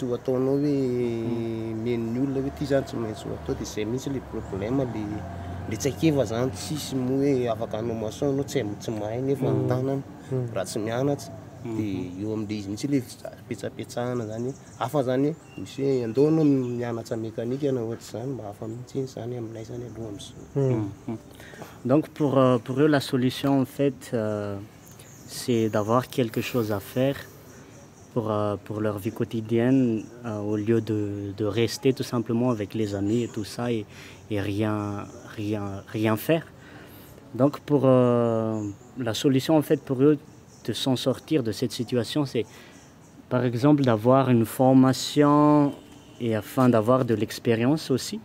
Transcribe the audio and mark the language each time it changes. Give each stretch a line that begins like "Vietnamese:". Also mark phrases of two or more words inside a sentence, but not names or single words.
Malagasy: ho ataonao hoe men'ny olona hoe ty zany tsy maintsy ho atao dia zay mihitsy le problème le tsaikeva zany tsisy moa hoe afaka anao maçon anao tsy mahay nefa ny tanana raha tsy mianatra dia eo amin'ilay izy mihitsy le petsapetsahana zany hafa zany misy hoe andao anao mianatra mécanique na ohatr'izany mba hafa mihitsy zany aminay zany aloha amin'izao.
French: Donc pour eux la solution en fait c'est d'avoir quelque chose à faire pour leur vie quotidienne au lieu de rester tout simplement avec les amis et tout ça et rien faire. Donc pour la solution en fait pour eux de s'en sortir de cette situation, c'est par exemple d'avoir une formation et afin d'avoir de l'expérience aussi.